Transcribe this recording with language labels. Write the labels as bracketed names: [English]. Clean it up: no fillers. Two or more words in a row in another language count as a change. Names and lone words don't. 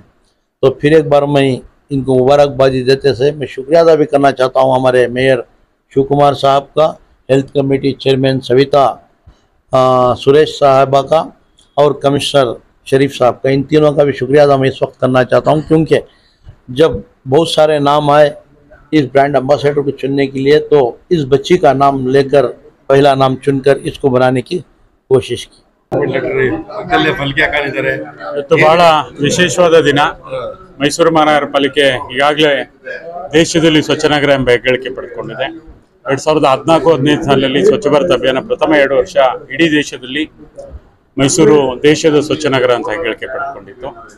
[Hindi] तो फिर एक बार मैं इनको मुबारकबादी देते से मैं शुक्रिया अदा भी करना चाहता हूँ हमारे मेयर शिव कुमार साहब का, [English] health committee chairman [Hindi] सविता सुरेश साहबा का और कमिश्नर शरीफ साहब का। इन तीनों का भी शुक्रिया अदा मैं इस वक्त करना चाहता हूँ, क्योंकि जब बहुत सारे नाम आए इस [English] brand ambassador [Hindi] को चुनने के लिए तो इस बच्ची का नाम लेकर पहला नाम चुनकर इसको बनाने की कोशिश की। [Kannada] ಇವತ್ತು ಬಹಳ ವಿಶೇಷವಾದ ದಿನ. ಮೈಸೂರು ಮಹಾನಗರ ಪಾಲಿಕೆ ಈಗಾಗಲೇ ದೇಶದಲ್ಲಿ ಸ್ವಚ್ಛ ನಗರ ಎಂಬ ಹೆಗ್ಗಳಿಕೆ ಪಡೆದುಕೊಂಡಿದೆ. 2014-15 ಸಾಲಿನಲ್ಲಿ ಸ್ವಚ್ಛ ಭಾರತ ಅಭಿಯಾನ ಪ್ರಥಮ 2 ವರ್ಷ ಇಡೀ ದೇಶದಲ್ಲಿ ಮೈಸೂರು ದೇಶದ ಸ್ವಚ್ಛ ನಗರ ಅಂತ ಹೆಗ್ಗಳಿಕೆ ಪಡೆದುಕೊಂಡಿತ್ತು.